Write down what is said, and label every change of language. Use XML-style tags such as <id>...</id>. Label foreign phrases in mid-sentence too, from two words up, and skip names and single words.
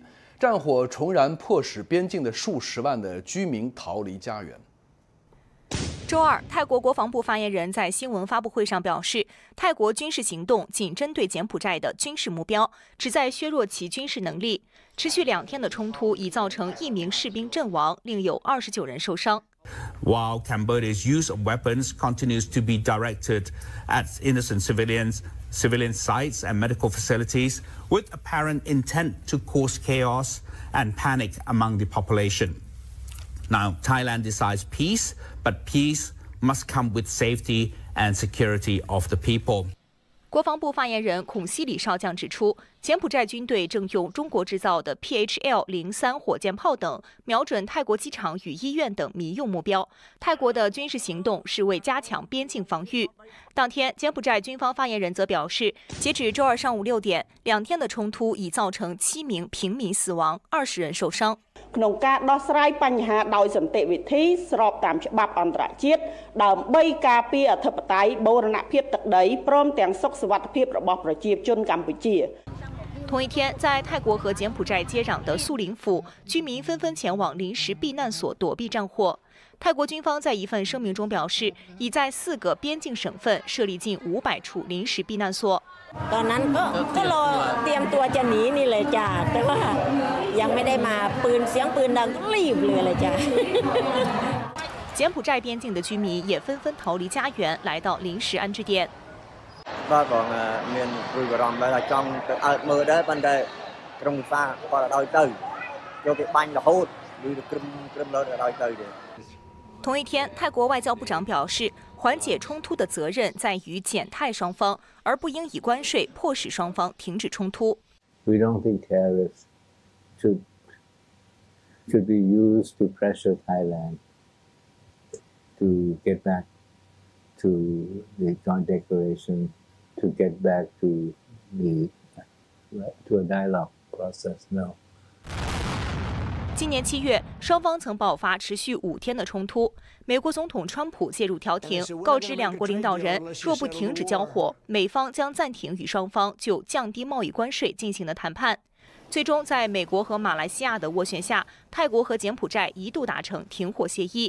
<zh>战火重燃，迫使边境的数十万的居民逃离家园。周二，泰国国防部发言人在新闻发布会上表示，泰国军事行动仅针对柬埔寨的军事目标，旨在削弱其军事能力。持续2天的冲突已造成1名士兵阵亡，另有29人受伤。</zh> <en>While Cambodia's use of weapons continues to be directed at innocent civilian sites and medical facilities, with apparent intent to cause chaos and panic among the population. Now, Thailand desires peace, but peace must come with safety and security of the people.</en> <zh>国防部发言人孔希里少将指出，柬埔寨军队正用中国制造的 PHL-03 火箭炮等瞄准泰国机场与医院等民用目标。泰国的军事行动是为加强边境防御。当天，柬埔寨军方发言人则表示，截止周二上午6点，2天的冲突已造成7名平民死亡，20人受伤。</zh> <km>ក្នុងការដោះស្រាយបញ្ហាដោយសន្តិវិធីស្របតាមច្បាប់អន្តរជាតិដើម្បីការពារអធិបតេយ្យបូរណភាពទឹកដីព្រមទាំងសុខសុវត្ថិភាពរបស់ប្រជាជនកម្ពុជា。</km> <zh>同一天，在泰国和柬埔寨接壤的素林府，居民纷纷前往临时避难所躲避战火。泰国军方在一份声明中表示，已在4个边境省份设立近500处临时避难所。</zh> <th>ตอนนั้นก็รอเตรียมตัวจะหนีนี่เลยจ้าแต่ว่ายังไม่ได้มาปืนเสียงปืนดังก็รีบเลยจ้า。</th> <zh>柬埔寨边境的居民也纷纷逃离家园，来到临时安置点。</zh> <km>បាទបងមានព្រួយបារម្ភដែរថាចង់ទៅអើតមើលដែរប៉ុន្តែក្រុមវិសាគាត់ឲ្យទៅយកគេបាញ់រហូតឬក្រឹមលើឲ្យទៅទេ。</km> <zh>同一天，泰国外交部长表示，缓解冲突的责任在于柬泰双方，而不应以关税迫使双方停止冲突。</zh> <en>We don't think tariffs should be used to pressure Thailand to get back to the joint declaration, to get back to a dialogue process. No.</en> <zh>今年7月，双方曾爆发持续5天的冲突。美国总统川普介入调停，告知2国领导人，若不停止交火，美方将暂停与双方就降低贸易关税进行的谈判。最终，在美国和马来西亚的斡旋下，泰国和柬埔寨一度达成停火协议。</zh>